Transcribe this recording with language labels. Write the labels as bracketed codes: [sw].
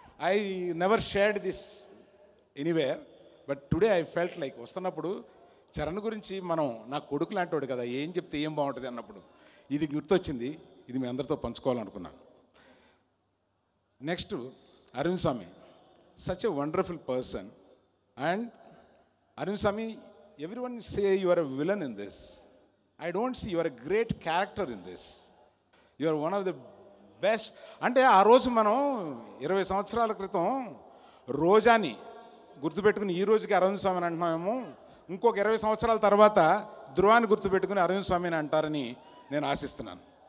[en] I never shared this anywhere, but today I felt like [te] వస్తున్నప్పుడు చరణ్ గురించి మనం నా కొడుకు లాంటివాడు కదా, ఏం చెప్తే ఏం బాగుంటుంది అన్నప్పుడు ఇది గుర్తొచ్చింది, ఇది మీ అందరితో పంచుకోవాలనుకున్నాను. [en] Next Arvind Swamy, such a wonderful person. And Arvind Swamy, everyone say you are a villain in this. I don't see, you are a great character in this. You are one of the best. [te] అంటే ఆ రోజు మనం 20 సంవత్సరాల క్రితం రోజాని గుర్తుపెట్టుకుని ఈ రోజుకి అరవింద్ స్వామిని అంటున్నామేమో, ఇంకొక 20 సంవత్సరాల తర్వాత ధ్రువాన్ని గుర్తుపెట్టుకుని అరవింద్ స్వామిని అంటారని నేను ఆశిస్తున్నాను.